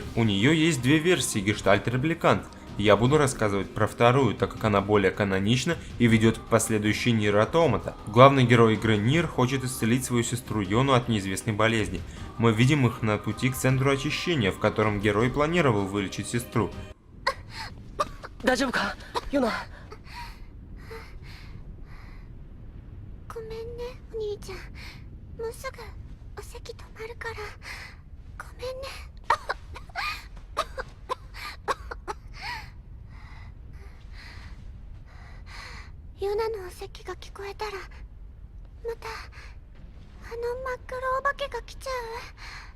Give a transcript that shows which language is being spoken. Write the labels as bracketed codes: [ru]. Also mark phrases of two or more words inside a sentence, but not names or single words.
[ru] У нее есть две версии гештальт-репликант. Я буду рассказывать про вторую, так как она более канонична и ведет к последующей Нир Automata. Главный герой игры Нир хочет исцелить свою сестру Йону от неизвестной болезни. Мы видим их на пути к центру очищения, в котором герой планировал вылечить сестру. [ja] 大丈夫か、ヨナ。ごめんね、お兄ちゃん。もうすぐお席止まるから。ごめんね。ヨナのお席が聞こえたら、またあの真っ黒お化けが来ちゃう。